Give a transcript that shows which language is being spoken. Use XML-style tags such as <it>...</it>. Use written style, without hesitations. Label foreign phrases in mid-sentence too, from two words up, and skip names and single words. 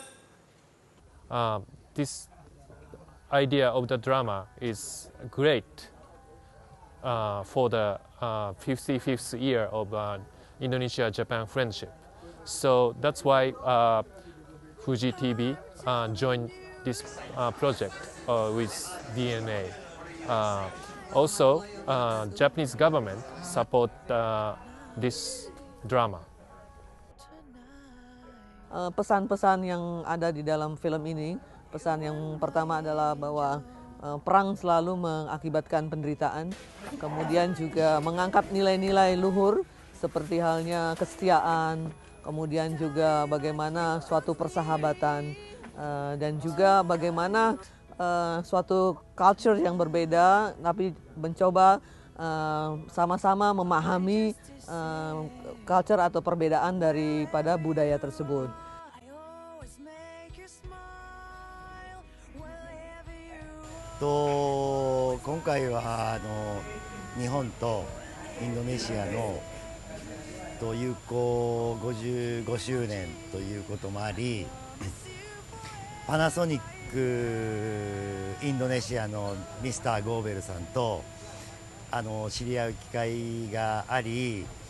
<en>This idea of the drama is great for the 55th year of Indonesia-Japan friendship. So that's why Fuji TV joined this project with DNA. Also, Japanese government support this drama.</en> <id>Pesan-pesan yang ada di dalam film ini, pesan yang pertama adalah bahwa perang selalu mengakibatkan penderitaan, kemudian juga mengangkat nilai-nilai luhur seperti halnya kesetiaan, kemudian juga bagaimana suatu persahabatan, dan juga bagaimana suatu culture yang berbeda, tapi mencoba sama-sama memahami culture atau perbedaan daripada budaya tersebut.</id> <ja>今回は日本とインドネシアの友好55周年ということもあり、パナソニックインドネシアのミスター・ゴーベルさんと知り合う機会があり、</ja>